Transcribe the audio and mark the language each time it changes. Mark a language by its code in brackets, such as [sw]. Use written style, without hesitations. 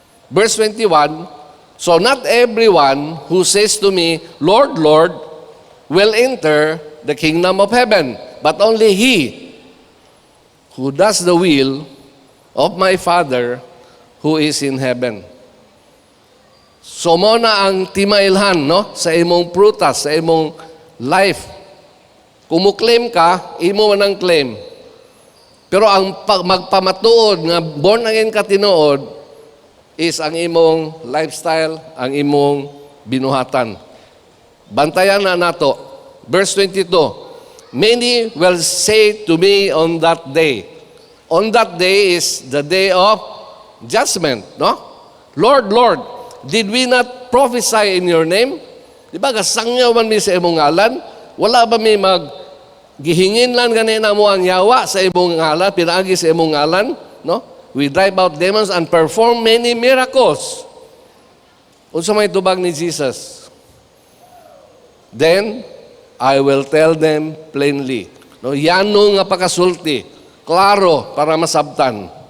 [en] Verse 21, so not everyone who says to me, Lord, Lord, will enter the kingdom of heaven, but only he who does the will of my Father who is in heaven. [ceb] So mo na ang timailhan, no? Sa imong prutas, sa imong life. Kung mo claim ka, imo man ang claim. Pero ang magpamatuod nga born again ka tinuod is ang imong lifestyle, ang imong binuhatan. Bantayan na nato. [en] Verse 22, many will say to me on that day. On that day is the day of judgment, no? Lord, Lord, did we not prophesy in your name? [ceb] Di ba, kasangyaw man mi sa imong ngalan? Wala ba mi gihingin lang ganina mo ang yawa sa imong ngalan, pinaagi sa imong ngalan, no? [en] We drive out demons and perform many miracles. [ceb] Unsa may tubag ni Jesus? [en] Then I will tell them plainly. [ceb] No, yano nga pakasulti, klaro para masabtan.